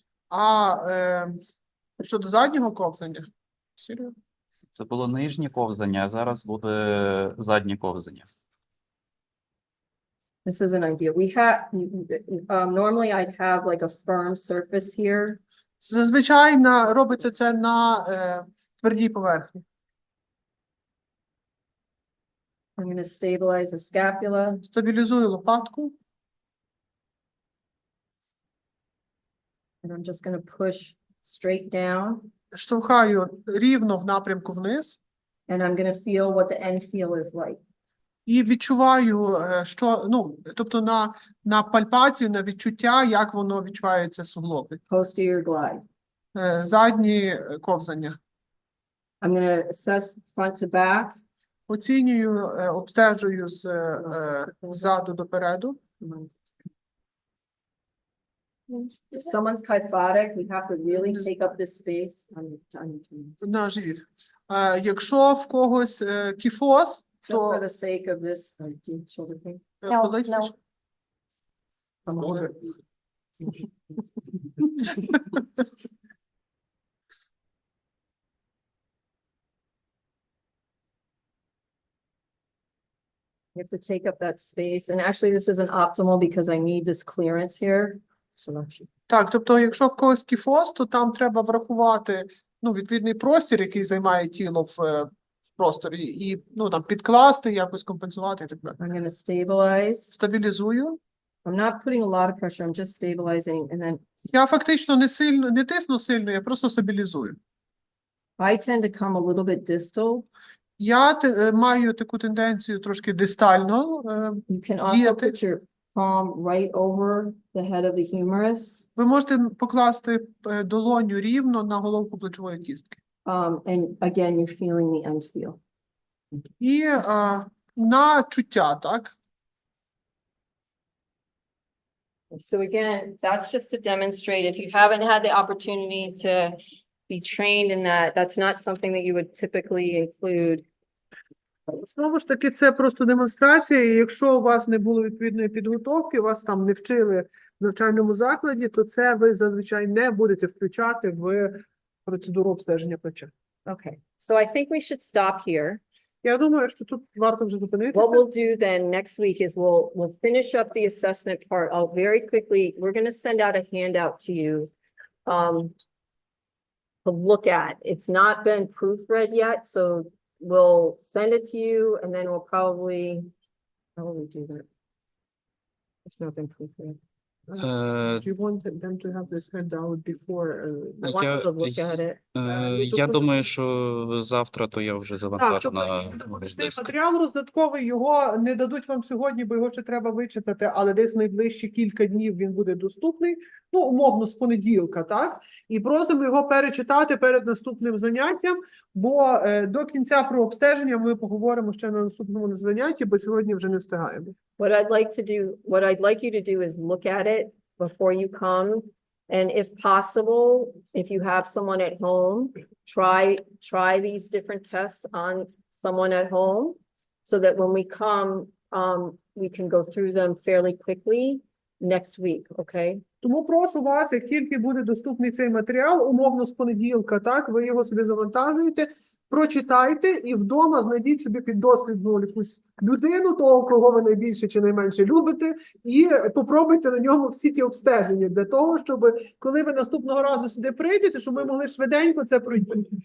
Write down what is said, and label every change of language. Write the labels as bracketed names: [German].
[Ukrainian] А щодо заднього ковзання? Серйозно? Це було нижнє ковзання, а зараз буде заднє ковзання. [English] this is an idea. We have, normally I'd have like a firm surface here. [Ukrainian] Зазвичай робиться це на твердій поверхні. [English] I'm going to stabilize the scapula. [Ukrainian] Стабілізую лопатку. [English] And I'm just going to push straight down. [Ukrainian] Штовхаю рівно в напрямку вниз. [English] And I'm going to feel what the end feel is like. [Ukrainian] І відчуваю, що, тобто на пальпацію, на відчуття, як воно відчувається суглоби. [English] Posterior glide. [Ukrainian] Задні ковзання. [English] I'm going to assess front to back. [Ukrainian] Оцінюю, обстежую ззаду до переду. [English] If someone's kyphotic, we have to really take up this space. [Ukrainian] На живіт. Якщо в когось кіфоз, [English] Just for [Ukrainian] то [English] the sake of this, shoulder pain. [Ukrainian] болить. [English] no. I'm older. You have to take up that space, and actually this isn't optimal because I need this clearance here. So actually, [Ukrainian] Так, тобто, якщо в когось кіфоз, то там треба врахувати, відповідний простір, який займає тіло в просторі, і, там підкласти, якось компенсувати і так далі. [English] I'm going to stabilize. [Ukrainian] Стабілізую. [English] I'm not putting a lot of pressure, I'm just stabilizing, and then [Ukrainian] Я фактично не тисну сильно, я просто стабілізую. [English] I tend to come a little bit distal. [Ukrainian] Я маю таку тенденцію трошки дистально. [English] You can also [Ukrainian] діяти. [English] put your palm right over the head of the humerus. [Ukrainian] Ви можете покласти долоню рівно на головку плечової кістки. [English] And again, you're feeling the end feel. [Ukrainian] І на чуття, так? [English] So again, that's just to demonstrate, if you haven't had the opportunity to be trained in that, that's not something that you would typically include [Ukrainian] Знову ж таки, це просто демонстрація, і якщо у вас не було відповідної підготовки, вас там не вчили в навчальному закладі, то це ви зазвичай не будете включати в процедуру обстеження плеча. [English] Okay, so I think we should stop here. [Ukrainian] Я думаю, що тут варто вже [English] What [Ukrainian] зупинитися. [English] we'll do then next week is we'll finish up the assessment part. I'll very quickly, we're gonna send out a handout to you. To look at. It's not been proofread yet, so we'll send it to you and then we'll probably, how will we do that? It's not been proofread. Do you want them to have this handout before? I want you to look at it. [Ukrainian] Я думаю, що завтра то я вже Так, завантажу тобто, на якщо допомогти диск. матеріал роздатковий, його не дадуть вам сьогодні, бо його ще треба вичитати, але десь найближчі кілька днів він буде доступний, ну, умовно, з понеділка, так? І просимо його перечитати перед наступним заняттям, бо до кінця про обстеження ми поговоримо ще на наступному занятті, бо сьогодні вже не встигаємо. [English] What I'd like you to do is look at it before you come. And if possible, if you have someone at home, try these different tests on someone at home so that when we come, we can go through them fairly quickly next week, okay? [Ukrainian] Тому прошу вас, як тільки буде доступний цей матеріал, умовно з понеділка, так, ви його собі завантажуєте, прочитайте і вдома знайдіть собі піддослідну якусь людину, того, кого ви найбільше чи найменше любите, і попробуйте на ньому всі ті обстеження, для того, щоб, коли ви наступного разу сюди прийдете, щоб ми могли швиденько це пройти.